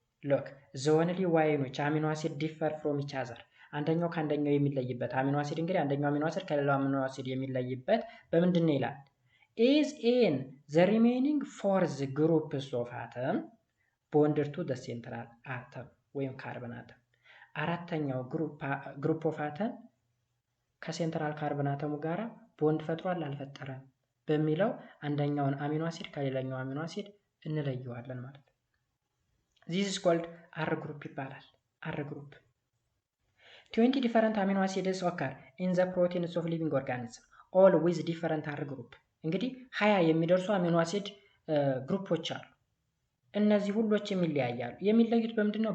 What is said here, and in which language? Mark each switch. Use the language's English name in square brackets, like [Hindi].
[English] Look, the only way in which amino acids differ from each other. [Amharic] አንደኛው ከአንደኛው የሚለይበት አሚኖ አሲድ እንግዲህ አንደኛው አሚኖ አሲድ ከሌላው አሚኖ አሲድ የሚለይበት በምንድን ነው ይላል? [English] is in the remaining fourth groups of atom bonded to the central atom [Amharic] ወይም ካርበን አተም። አራተኛው ግሩፕ ኦፍ አተም ከሴንትራል ካርበን አተሙ ጋራ ቦንድ ፈጥሯል አልፈጠረም በሚለው አንደኛውን አሚኖ አሲድ ከሌላኛው አሚኖ አሲድ እንለየዋለን ማለት ነው። [English] this is called R group [Amharic] ይባላል። [English] R group 20 different amino acids occur in the proteins of living organisms all with different R group. [Amharic] እንግዲህ 20 የሚደርሱ አሚኖ አሲድ ግሩፖች አሉ። እነዚህ ሁሎችም ይለያያሉ። የሚለዩት በምንድነው?